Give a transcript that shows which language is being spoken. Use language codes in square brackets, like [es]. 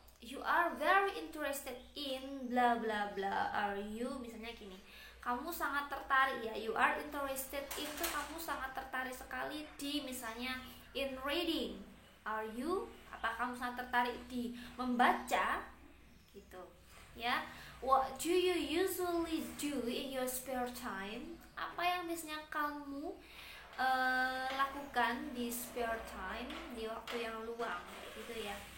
[en] You are very interested in bla bla bla. Are you? [id] Misalnya gini, kamu sangat tertarik ya. [en] You are interested in [id] itu kamu sangat tertarik sekali di, misalnya [en] in reading. Are you? [id] Apa kamu sangat tertarik di membaca gitu ya. [en] What do you usually do in your spare time? [id] Apa yang biasanya kamu lakukan di spare time, di waktu yang luang gitu ya.